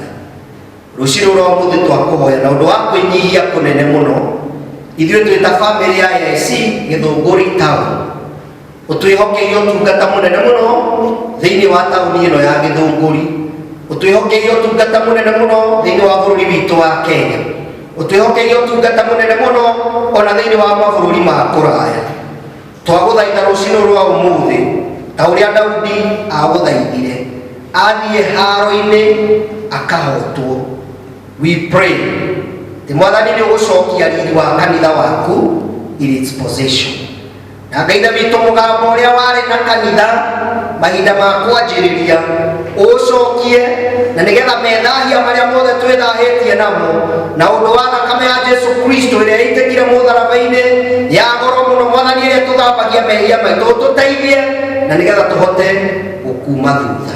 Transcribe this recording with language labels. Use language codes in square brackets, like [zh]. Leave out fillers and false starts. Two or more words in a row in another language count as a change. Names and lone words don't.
[ki] Rũciinĩ rwa ũmũthĩ twakũhoya na ũndũ wa kwĩnyihia kũnene mũno, ithuĩ twĩ ta famĩlĩ ya AIC Gĩthũngũri Town, ũtwĩhokeire ũtungata mũnene mũno thĩinĩ wa taũni ĩno ya Gĩthũngũri, ũtwĩhokeire ũtungata mũnene mũno thĩinĩ wa bũrũri witũ wa Kenya, ũtwĩhokeire ũtungata mũnene mũno ona thĩinĩ wa mabũrũri ma kũraya. Twagũthaitha rũciinĩ rwa ũmũthĩ ta ũrĩa Daudi agũthaithire, athiĩ haro-inĩ akahotwo. [en] We pray the [ki] Mwathani nĩ ũgũcokia riri wa kanitha waku [en] in its possession. [ki] Na Ngai witũ mũgambo ũrĩa warĩ na kanitha mahinda ma kwanjĩrĩria ũcokie, na nĩgetha methahia marĩa mothe twĩthahĩtie namo na ũndũ wa thakame ya Jesu Kristo ĩrĩa ĩitĩkire mũtharaba-inĩ ya goro mũno, Mwathani ĩrĩa tũthambagia mehia maitũ, ũtũteithie na nĩgetha tũhote gũkuma thutha.